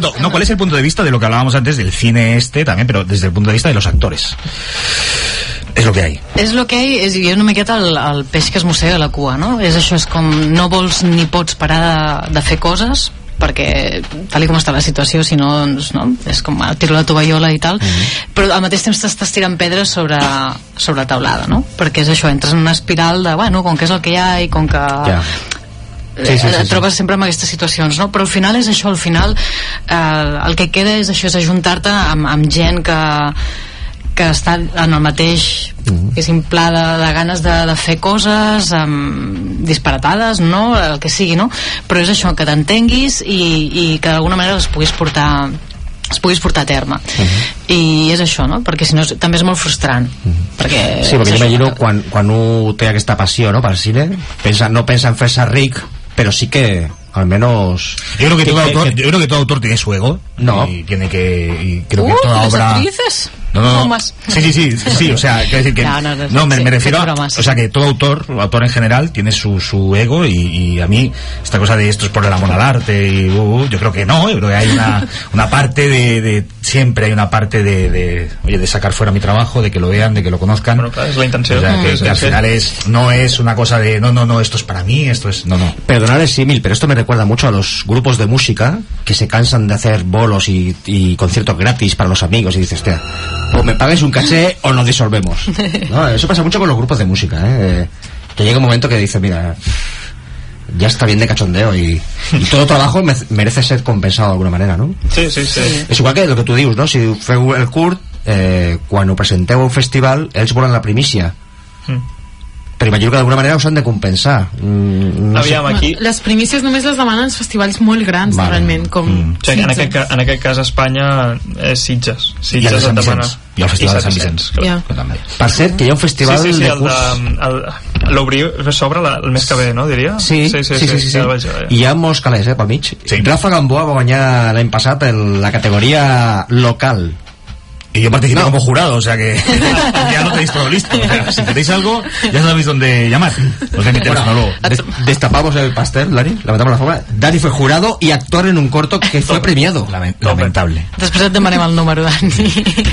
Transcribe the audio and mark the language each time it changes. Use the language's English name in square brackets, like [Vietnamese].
[Spanish] ¿Cuál es el punto de vista de lo que hablábamos antes del cine también, pero desde el punto de vista de los actores? És lo que hay. [Catalan] És [Spanish] lo que hay, [Catalan] és una miqueta el peix que es mossega la cua, no? És això, és com no vols ni pots parar de fer coses, perquè tal com està la situació, si no, no és com tiro la tovallola i tal, però al mateix temps t'estàs tirant pedres sobre taulada, no? Perquè és això, entres en una espiral de, bueno, com que és el que hi ha i com que et trobes sempre en aquestes situacions, no? Però al final és això, al final el que queda és això, és ajuntar-te amb gent que està en el mateix pla de ganes de fer coses disparatades, no? El que sigui, no? Però és això, que t'entenguis i que d'alguna manera es puguis portar a terme. I és això, no? Perquè si no també és molt frustrant. Perquè imagino quan un té aquesta passió, no, pel cine, no pensa en fer-se ric, però sí que [Spanish] al menos yo creo que todo autor tiene su ego, y tiene que, y creo que toda obra actrices. No. Sí, o sea, quiero decir que me refiero a, o sea, que todo autor en general tiene su ego, y a mí esta cosa de esto es por el amor al arte y yo creo que no, yo creo que hay una parte de siempre hay una parte de sacar fuera mi trabajo, de que lo vean, de que lo conozcan. Bueno, claro, es la intención. O sea, que al final no es una cosa de no, esto es para mí, esto es no. Perdonar el símil, pero esto me recuerda mucho a los grupos de música que se cansan de hacer bolos y conciertos gratis para los amigos, y dices, hostia, o me pagues un caché o nos disolvemos, ¿no? Eso pasa mucho con los grupos de música, que llega un momento que dices, mira, ya está bien de cachondeo, y todo trabajo merece ser compensado de alguna manera, no? Sí. [Catalan] És igual que el que tu dius, no? Si feu el curt, quan ho presenteu a un festival, ells volen la primícia, però imagino que d'alguna manera us han de compensar. Aquí... Les primícies només les demanen els festivals molt grans, realment, com en aquest cas a Espanya és Sitges et demana, i el Festival de Sant Vicenç. Per cert, que hi ha un festival de curs... l'Obrir s'obre el mes que ve, no, diria? Sí. I hi ha molts calés, pel mig. Rafa Gamboa va guanyar l'any passat la categoria local. [Spanish] Y yo participé como jurado, o sea que ya lo tenéis todo listo. O sea, si queréis algo, ya sabéis dónde llamar. Os voy a meter luego. Destapamos el pastel, Dani, lamentamos la forma. Dani fue jurado y actor en un corto que fue premiado. Lamentable. [Catalan] Després et demanem el número, Dani.